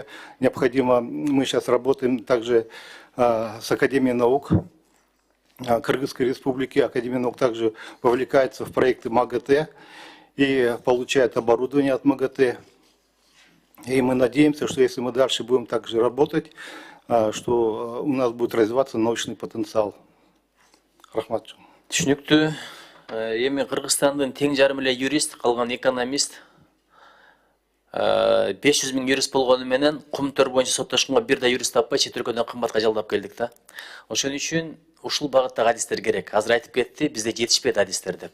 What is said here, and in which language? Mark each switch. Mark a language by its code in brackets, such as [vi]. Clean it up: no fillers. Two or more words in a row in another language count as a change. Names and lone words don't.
[ru] Необходимо, мы сейчас работаем также с Академией наук Кыргызской Республики. Академия наук также вовлекается в проекты МАГАТЭ и получает оборудование от МАГАТЭ. И мы надеемся, что если мы дальше будем так же работать, что у нас будет развиваться научный потенциал. [ky] Рахмат. Түшүнүктүү. Эми Кыргызстандын тең жарым эле юрист, калган экономист. 500 миң юрист болгону менен кумтөр боюнча соттошконго бир да юрист таппай чет өлкөдөн кымбатка жалдап келдик да. Ошон үчүн ушул багыттагы адистер керек. Азыр айтып кетти, бизде жетишпейт адистер деп.